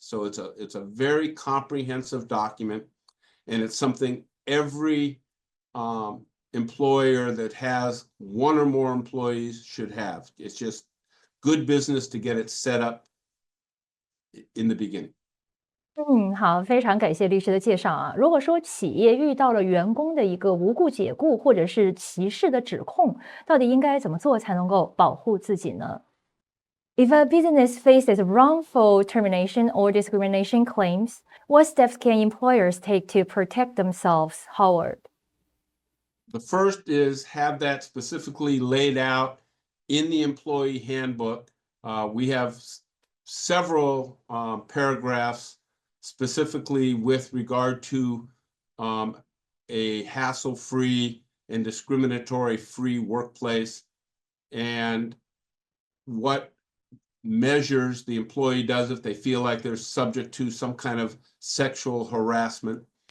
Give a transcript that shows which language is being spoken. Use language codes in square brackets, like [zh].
[en] So it's a very comprehensive document, and it's something every employer that has one or more employees should have. It's just good business to get it set up in the beginning. [zh] 好，非常感谢律师的介绍啊。如果说企业遇到了员工的一个无故解雇或者是歧视的指控，到底应该怎么做才能够保护自己呢？ [en] If a business faces wrongful termination or discrimination claims, what steps can employers take to protect themselves, Howard? The first is have that specifically laid out in the employee handbook. We have several paragraphs specifically with regard to a hassle-free and discriminatory-free workplace, and what measures the employee does if they feel like they're subject to some kind of sexual harassment.